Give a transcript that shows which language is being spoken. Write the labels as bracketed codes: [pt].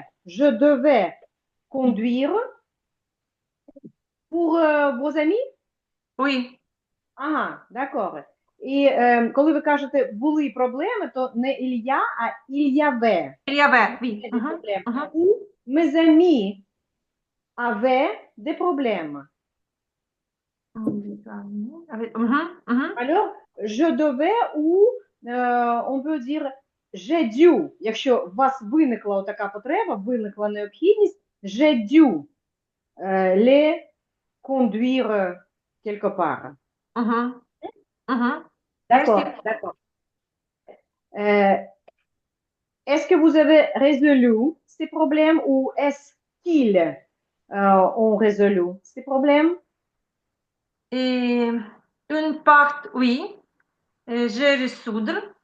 [fr] Je devais conduire pour vos amis? Oui, Ага, d'accord. [uk] І коли ви кажете були проблеми, то не Ілля, а Ільяве. [fr] il y avait, oui. Des [uk] Угу. [fr] problèmes. [uk] Угу. [fr] Ou mes amis avaient des problèmes. [uk] Угу. Угу. [fr] Alors, je devais ou on peut dire j'ai dû. [uk] Якщо у вас виникла така потреба, виникла необхідність, [fr] j'ai dû les conduire quelque part. [uk] Угу. Угу. Merci. [fr] D'accord, d'accord. Euh, est-ce que vous avez résolu ces problèmes ou est-ce qu'ils ont résolu ces problèmes? Et une part, oui, j'ai résoudre.